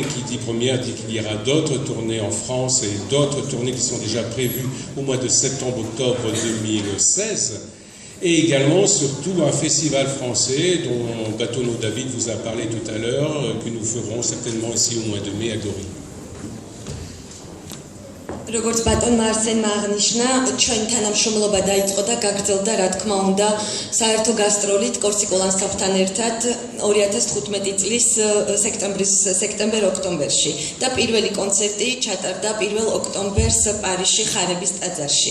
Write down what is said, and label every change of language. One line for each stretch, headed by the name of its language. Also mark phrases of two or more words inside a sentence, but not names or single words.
French: Qui dit première dit qu'il y aura d'autres tournées en France et d'autres tournées qui sont déjà prévues au mois de septembre-octobre 2016. Et également, surtout, un festival français dont Batono David vous a parlé tout à l'heure, que nous ferons certainement ici au mois de mai à Gori.
Georgian: როგორც ბატონმა არსენმა აღნიშნა, ჩვენ თანამშრომლობა დაიწყო და გაგრძელდა, რა თქმა უნდა, საერთო გასტროლით კორსიკულ ანსამბლთან ერთად 2015 წლის სექტემბერ-ოქტომბერში და პირველი კონცერტი ჩატარდა 1 ოქტომბერს პარიზში ხარების ტაძარში.